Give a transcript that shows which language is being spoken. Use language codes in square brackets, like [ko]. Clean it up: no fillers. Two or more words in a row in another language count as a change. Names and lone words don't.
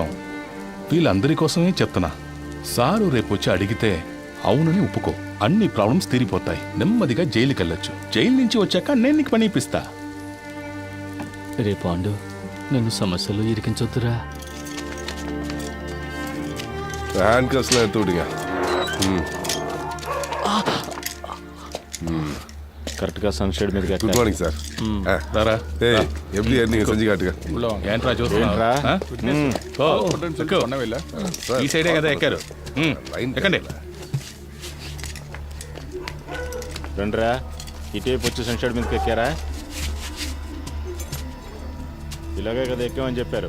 [te] వీళ్ళందరి కోసమే చెప్తున్నా. సారు రేపొచ్చి అడిగితే అవునని ఒప్పుకో. అన్ని ప్రాబ్లమ్స్ తీరిపోతాయి. నెమ్మదిగా జైలుకి వెళ్ళొచ్చు. జైలు నుంచి వచ్చాక నేను నీకు పని ఇప్పిస్తా. రే పాండు, నన్ను సమస్యలో ఇరికించొద్దురా. హ్యాండ్ కస్లో [ta] எடுத்து விடுங்க. [te] కరెక్ట్గా సన్షేడ్ మీద గుడ్ మార్నింగ్ సార్. రారా. [ta] எப்படி நீங்க செஞ்சு காட்டுங்க. [te] ఏంట్రా చూస్తున్నా? ఈ సైడే కదా ఎక్కారు. ఎక్కండి. రండిరా, ఇటేపు వచ్చి సన్షేడ్ మీదకి ఎక్కారా? ఇలాగే కదా ఎక్కామని చెప్పారు.